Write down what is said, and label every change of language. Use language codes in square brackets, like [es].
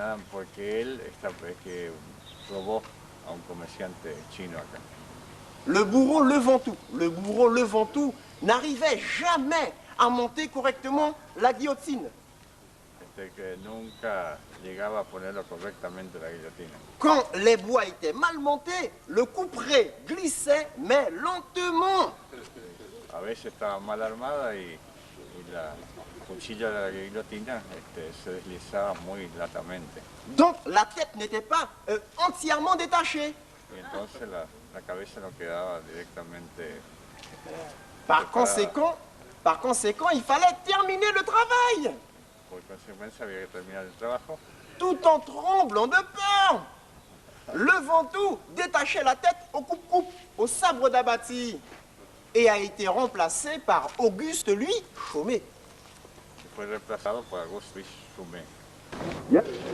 [es] Porque él que robó a un comerciante chino acá. [fr] Le bourreau Levantou n'arrivait jamais à monter correctement la guillotine. [es] Que nunca llegaba a ponerlo correctamente la guillotina. [fr] Quand les bois étaient mal montés, le couperet glissait, mais lentement. [es] A veces estaba mal armada y la cuchilla de la guillotina se deslizaba muy latamente. [fr] Donc la tête n'était pas entièrement détachée. [es] Y entonces la cabeza no quedaba directamente. [fr] Par conséquent, il fallait terminer le travail. [es] Por consecuencia había que terminar el trabajo. [fr] Tout en tremblant de peur. Levantou détachait la tête au coupe-coupe, au sabre d'abattis, et a été remplacé par Auguste Louis Chaumet. [es] Fue reemplazado por Auguste Louis Chaumet. Yeah.